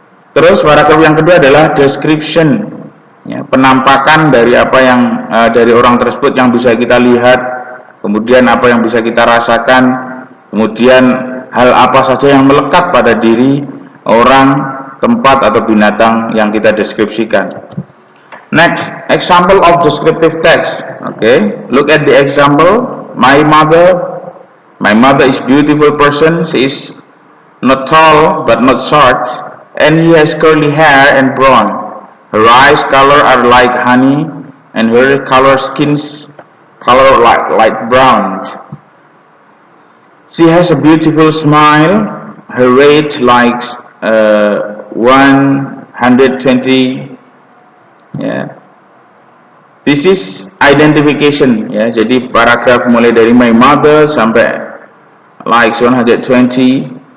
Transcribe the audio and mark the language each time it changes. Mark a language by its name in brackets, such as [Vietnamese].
[Indonesian] Terus paragraf yang kedua adalah description, ya, penampakan dari apa yang dari orang tersebut yang bisa kita lihat, kemudian apa yang bisa kita rasakan, kemudian hal apa saja yang melekat pada diri orang, tempat, atau binatang yang kita deskripsikan. [English] Next, example of descriptive text. Okay, look at the example. My mother is beautiful person. She is not tall but not short, and he has curly hair and brown. Her eyes color are like honey, and her skins color like light brown. She has a beautiful smile. Her weight like 120. Yeah. This is identification. [Indonesian] Ya. Jadi paragraf mulai dari [English] my mother [Indonesian] sampai [English] like 120.